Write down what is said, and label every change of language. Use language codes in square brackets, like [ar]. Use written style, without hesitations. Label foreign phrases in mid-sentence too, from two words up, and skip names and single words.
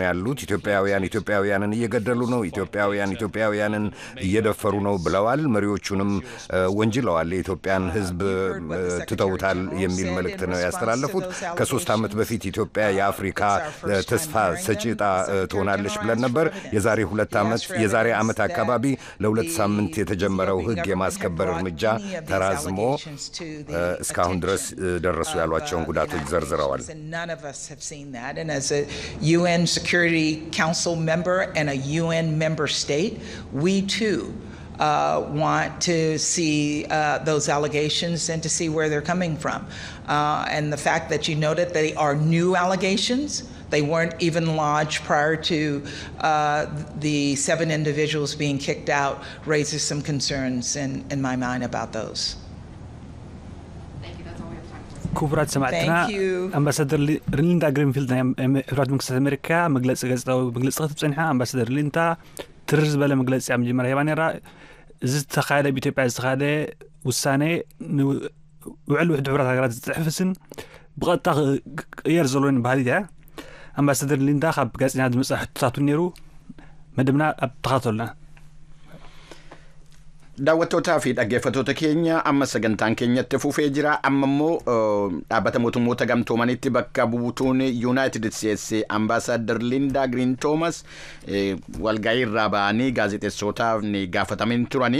[am] ያሉት። ኢትዮጵያውያንን እየገደሉ ነው፣ ኢትዮጵያውያንን እየደፈሩ ነው ብለዋል። መሪዎቹንም ወንጅለዋል። የኢትዮጵያን ሕዝብ ትተውታል የሚል መልእክት ነው ያስተላለፉት። ከ3 ዓመት በፊት ኢትዮጵያ የአፍሪካ ተስፋ ሰጪ ትሆናለች ብለን ነበር። የዛሬ ዓመት አካባቢ ለ2 ሳምንት የተጀመረው ሕግ የማስከበር እርምጃ ተራዝሞ እስካሁን ድረስ ደረሱ ያሏቸውን ጉዳቶች ዘርዝረዋል። [en] UN Security Council member and a UN member state, we too want to see those allegations and to see where they're coming from. And the fact that you noted they are new allegations, they weren't even lodged prior to the 7 individuals being kicked out, raises some concerns in my mind about those. [ti] ክቡራት ሰማዕትና አምባሳደር ሊንዳ ግሪንፊልድ ናይ ሕብረት መንግስታት አሜሪካ መግለፂ ክትብፅንሓ አምባሳደር ሊንዳ ትርር ዝበለ መግለፂ ኣብ መጀመርያ ሂባ ነይራ። እዚ ዝተኻየደ ብኢትዮጵያ ዝተኻየደ ውሳኔ ውዕል ውሕድ ሕብረት ሃገራት ዝፅሕፍስን ብቐጥታ ቅየር ዘለዎን ባህል እያ። አምባሳደር ሊንዳ ካብ ጋዜጠኛ ዝመፅእ ሕቶታቱ ነይሩ መደብና ኣብ ተኸታተሉና። [om] daawwattootaa fi dhaggeeffattoota keenya amma sagantaan keenyatti fufee jira. Amma immoo dhaabbata mootummoota gamtoomanitti bakka buutuun United States ambaasaadar Linda Green Thomas walgahii irraa ba'anii gaazexeessootaaf ni gaafatamanii turani.